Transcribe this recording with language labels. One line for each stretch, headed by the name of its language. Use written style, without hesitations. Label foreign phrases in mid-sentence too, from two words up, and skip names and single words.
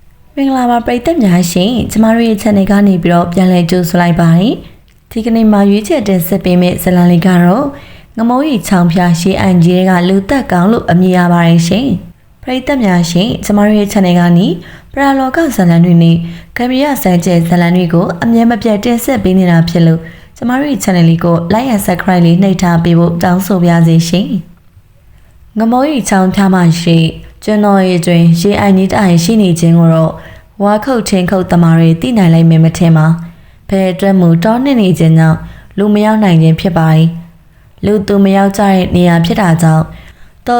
Burmese: မင်္ဂလာပါပရိသတ်များရှင်ကျမတို့ရဲ့ channel ကနေပြီးတော့ပြန်လည်ကြိုဆိုလိုက်ပါတယ်ဒီကနေ့မှာရွေးချယ်တင်ဆက်ပေးမယ့်ဇာတ်လမ်းလေးကတော့ငမိုးရီချောင်းဖျားရှေးအန်ကြီးကလူသက်ကောင်းလို့အမည်ရပါတယ်ရှင်ပရိသတ်များရှင်ကျမတို့ရဲ့ channel ကနေပရာလောကဇာတ်လမ်းတွေနဲ့ကံပြရစံကျဲဇာ တ်လမ်းတွေကိုအမြဲမပြတ်တင်ဆက်ပေးနေတာဖြစ်လို့ကျမတို့ရဲ့ channel လေးကို
English: like and subscribe
Burmese: လေးနှိပ်ထားပေးဖို့တောင်းဆိုပါရစေရှင်ငမိုးရီချောင်းဖျားမှာရှိကျွန်တော်ရဲ့အတွင်ရှေးအန်ကြီးတိုင်ရှိနေခြင်းကိုတော့ဝါခုတ် ချင်းခုတ်တမာတွေတည်နိုင်လိုက်မယ်မထင်ပါဘယ်အတွက်မူတောင်းနေခြင်းကြောင့်လူမရောက်နိုင်ခြင်းဖြစ်ပါတယ်လူသူမရောက်ကြတဲ့နေရာဖြစ်တာကြောင့်တော်တ